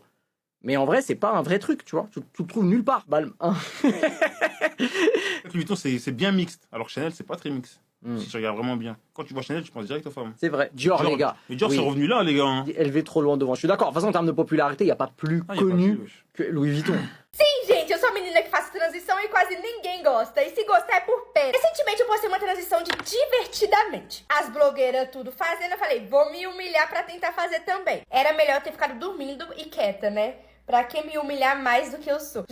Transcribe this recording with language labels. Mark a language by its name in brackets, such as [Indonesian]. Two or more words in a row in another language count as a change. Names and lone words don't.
[French] Mais en vrai, c'est pas un vrai truc, tu vois. Tu le trouves nulle part. Balmain. Louis Vuitton, c'est bien mixte. Alors Chanel, c'est pas très mixte. Si tu regardes vraiment bien. Quand tu vois Chanel, tu penses direct aux femmes. C'est vrai. Dior, les gars. Mais Dior, Oui. c'est revenu là, les gars. Hein. Élevé trop loin devant. Je suis d'accord. De toute façon, en termes de popularité, il n'y a pas plus connu que Louis Vuitton. [Portuguese] Sim, gente, eu sou a menina que faço transição e quase ninguém gosta. E se gostar é por pena. Recentemente eu postei uma transição de divertidamente. As blogueiras tudo fazendo, eu falei, vou me humilhar pra tentar fazer também. Era melhor eu ter ficado dormindo e quieta, né? Pra que me humilhar mais do que eu sou?